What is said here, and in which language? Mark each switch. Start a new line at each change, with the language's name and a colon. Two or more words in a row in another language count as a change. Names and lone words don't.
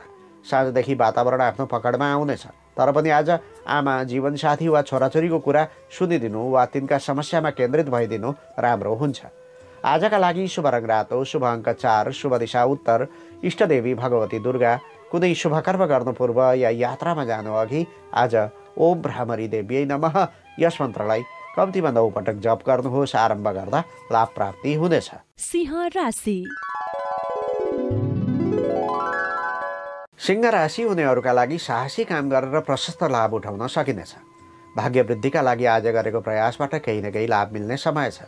Nepali: साँझदेखि वातावरण आफ्नो पकडमा आउनेछ, तर पनि आज आमा, जीवनसाथी वा छोराछोरीको कुरा सुनिदिनु वा तिनका समस्यामा केन्द्रित भइदिनु राम्रो हुन्छ। आजका लागि शुभ रङ रातो, शुभ अङ्क 4, शुभ दिशा उत्तर, इष्टदेवी भगवती दुर्गा। कुनै शुभकर्म गर्नु पूर्व या यात्रामा जानु अघि आज
Sanskrit: ओम भ्रामरी देव्यै नमः
Nepali: यस मन्त्रलाई कम्तीमा 9 पटक जप गर्नुहोस्। आरम्भ गर्दा लाभ प्राप्ति हुनेछ। सिंह राशि। सिंह राशि हुनेहरूका लागि साहसी काम गरेर प्रशस्त लाभ उठाउन सकिनेछ। भाग्य वृद्धिका लागि आज गरेको प्रयासबाट केही न केही लाभ मिल्ने समय छ।